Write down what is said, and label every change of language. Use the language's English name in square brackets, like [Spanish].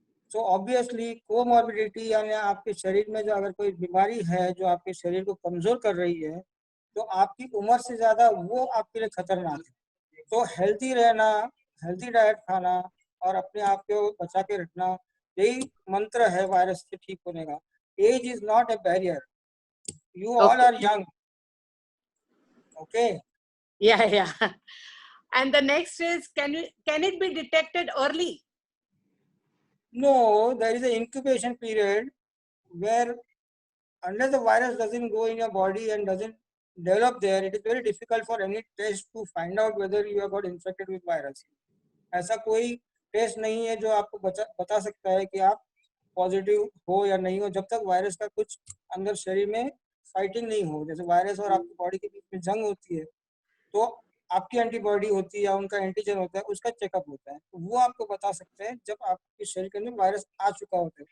[Hindi] So obviously comorbidity यानी आपके शरीर में जो अगर कोई बीमारी है जो आपके शरीर को कमजोर कर रही है तो आपकी उम्र से ज्यादा वो आपके लिए खतरनाक है। तो हेल्थी रहना, हेल्थी डाइट खाना और अपने आप को बचा के रखना, यही मंत्र है वायरस से ठीक होने का। [English] Age is not a barrier, you all are young. Okay, Yeah. And the next is, can it be detected early? no, there is an incubation period where unless the virus doesn't go in your body and doesn't develop there, it is very difficult for any test to find out whether you have got infected with virus. [Hindi] ऐसा कोई test नहीं है जो आपको बता सकता है कि आप पॉजिटिव हो या नहीं हो, जब तक वायरस का कुछ अंदर शरीर में फाइटिंग नहीं हो। जैसे वायरस और आपकी बॉडी के बीच में जंग होती है तो आपकी एंटीबॉडी होती है या उनका एंटीजन होता है, उसका चेकअप होता है, तो वो आपको बता सकते हैं जब आपके शरीर के अंदर वायरस आ चुका होता है।